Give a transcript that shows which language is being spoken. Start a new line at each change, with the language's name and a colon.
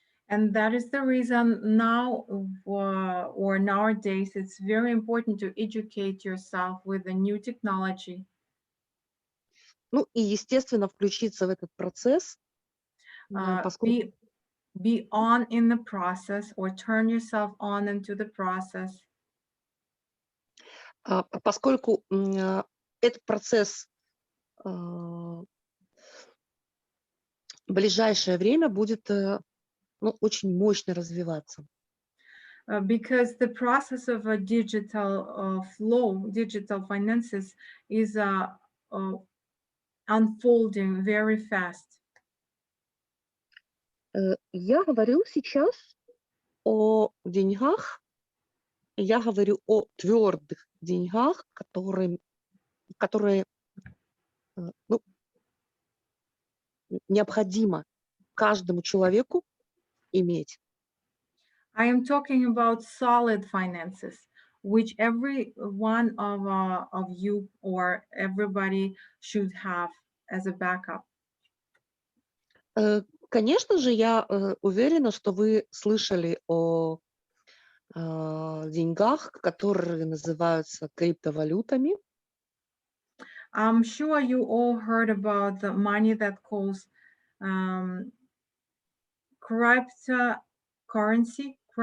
English: And that is the reason now or nowadays it's very important to educate yourself with the new technology.
Russian: Ну и, естественно, включиться в этот процесс, поскольку
English: be on in the process or turn yourself on into the process.
Russian: Поскольку этот процесс в ближайшее время будет очень мощно развиваться.
English: Because the process of a digital flow, digital finances is unfolding very fast.
Russian: Я говорю сейчас о деньгах, я говорю о твердых деньгах, которые необходимо каждому человеку иметь.
English: I am talking about solid finances, which every one of you or everybody should have as a backup.
Russian: Конечно же, я уверена, что вы слышали о деньгах, которые называются криптовалютами.
English: I'm sure you all heard about the money that calls cryptocurrency.